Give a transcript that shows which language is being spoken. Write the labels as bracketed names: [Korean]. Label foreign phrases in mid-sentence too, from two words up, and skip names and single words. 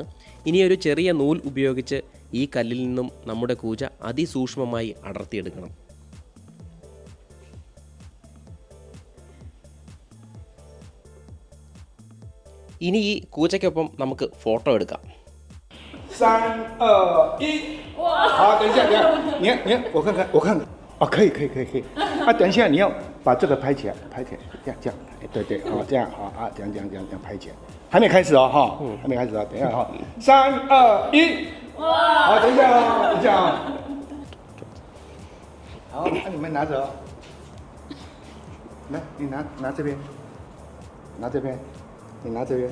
[Malayalam] ഇനിയൊരു ചെറിയ നൂൽ ഉപയോഗിച്ച് ഈ കല്ലിൽ നിന്നും നമ്മുടെ കൂജ അതിസൂക്ഷ്മമായി അടർത്തിയെടുക്കണം. ഇനി ഈ കൂജയ്ക്കൊപ്പം നമുക്ക് ഫോട്ടോ എടുക്കാം. [Chinese] 3、2、1，好，等一下，你，我看看，哦，可以，啊，等一下，你要把这个拍起来，这样，对，好，这样，好啊，这样拍起来，还没开始哦，哈，还没开始哦，等一下哈，3、2、1，好，等一下啊，好，那你们拿着哦，来，你拿这边，你拿这边。